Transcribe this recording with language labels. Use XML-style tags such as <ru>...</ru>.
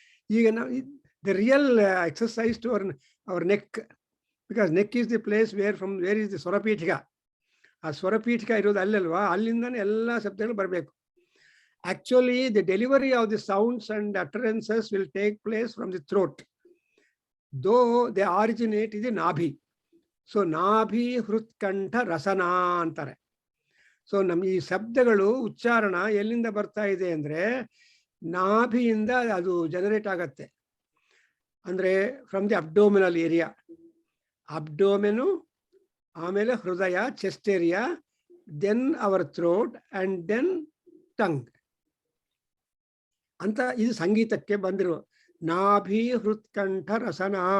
<kn>ಈಗ ನಾವು</kn> <en>the real exercise to our neck, because neck is the place where is the ಸ್ವರಪೀಠಿಕ.</en> <kn>ಆ ಸ್ವರಪೀಠಿಕ ಇರೋದು ಅಲ್ಲಲ್ವಾ, ಅಲ್ಲಿಂದಾನೆ ಎಲ್ಲ ಶಬ್ದಗಳು ಬರಬೇಕು.</kn> <en>Actually, the delivery of the sounds and utterances will take place from the throat, though they originate in the nabhi.</en> <sa>So nabhi hrutkantha rasana ಅಂತಾರೆ.</sa> <kn>So ನಮ್ಮ ಈ ಶಬ್ದಗಳು ಉಚ್ಚಾರಣ ಎಲ್ಲಿಂದ ಬರ್ತಾ ಇದೆ ಅಂದ್ರೆ ನಾಭಿಯಿಂದ ಅದು ಜನರೇಟ್ ಆಗತ್ತೆ. ಅಂದ್ರೆ</kn> <en>from the abdominal area,</en> <kn>ಅಬ್ಡೋಮೆನು, ಆಮೇಲೆ ಹೃದಯ, chest area,</kn> <en>then our throat and then tongue</en> <kn>ಅಂತ ಇದು ಸಂಗೀತಕ್ಕೆ ಬಂದಿರುವ ನಾಭಿ ಹೃತ್ಕಂಠ ರಸನ.</kn>